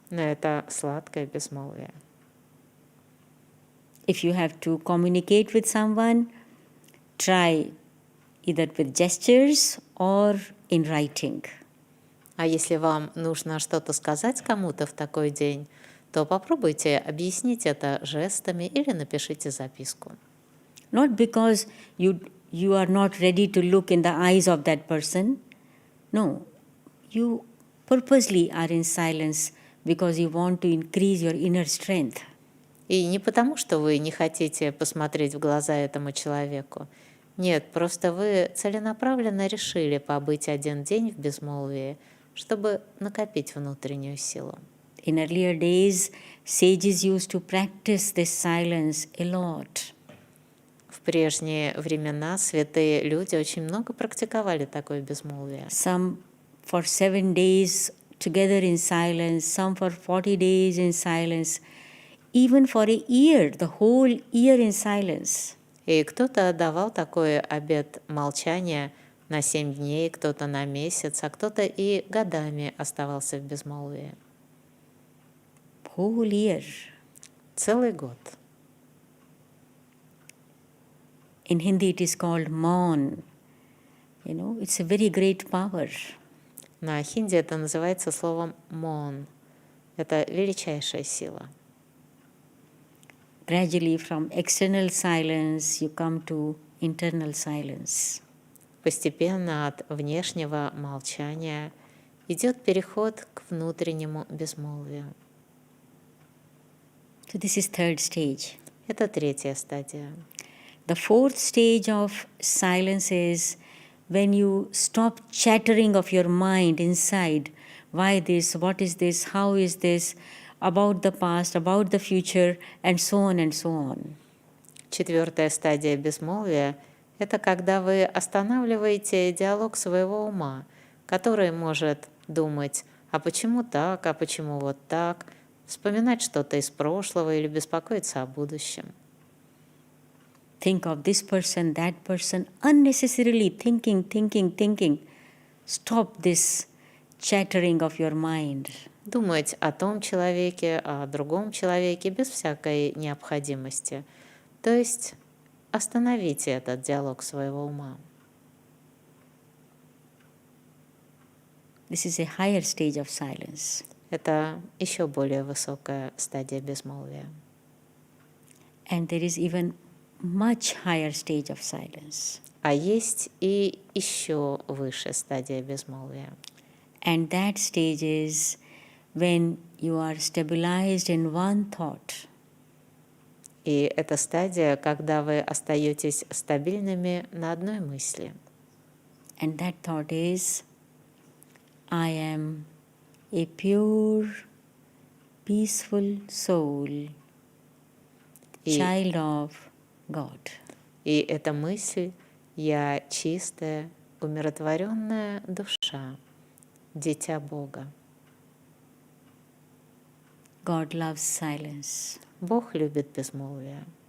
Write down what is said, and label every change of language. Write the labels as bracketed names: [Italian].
[Russian] Но это сладкое безмолвие. [English] If you have to communicate with someone, try either with gestures or in writing. [Russian] А если вам нужно что-то сказать кому-то в такой день, то попробуйте объяснить это жестами или напишите записку. [English] Not because you are not ready to look in the eyes of that person. No, you purposely are in silence because you want to increase your inner strength. [Russian] И не потому, что вы не хотите посмотреть в глаза этому человеку. Нет, просто вы целенаправленно решили побыть один день в безмолвии, чтобы накопить внутреннюю силу. [English] In earlier days, sages used to practice this silence a lot. [Russian] В прежние времена святые люди очень много практиковали такое безмолвие. [English] Some for 7 days together in silence, some for 40 days in silence, even for a year, the whole year in silence. [Russian] И кто-то давал такой обет молчания на 7 дней, кто-то на месяц, а кто-то и годами оставался в безмолвии. [English] Whole year. [Russian] Целый год. [English] In Hindi it is called Maun. It's a very great power. [Russian] На хинди это называется словом «мон». Это величайшая сила. [English] Gradually from external silence you come to internal silence. [Russian] Постепенно от внешнего молчания идет переход к внутреннему безмолвию. [English] So this is third stage. [Russian] Это третья стадия. [English] The fourth stage of silence is when you stop chattering of your mind inside. Why this? What is this? How is this? About the past, about the future, and so on and so on. [Russian] Четвертая стадия безмолвия – это когда вы останавливаете диалог своего ума, который может думать «а почему так?», «а почему вот так?», вспоминать что-то из прошлого или беспокоиться о будущем. [English] Think of this person, that person, unnecessarily thinking. Stop this chattering of your mind. [Russian] Думать о том человеке, о другом человеке без всякой необходимости. То есть остановите этот диалог своего ума. [English] This is a higher stage of silence. [Russian] Это еще более высокая стадия безмолвия. [English] And there is even much higher stage of silence. [Russian] А есть и еще выше стадия безмолвия. [English] And that stage is when you are stabilized in one thought. [Russian] И это стадия, когда вы остаетесь стабильными на одной мысли. [English] And that thought is, I am a pure, peaceful soul child of God. [Russian] И эта мысль «я чистая, умиротворенная душа, дитя Бога». [English] God loves silence. [Russian] Бог любит безмолвие.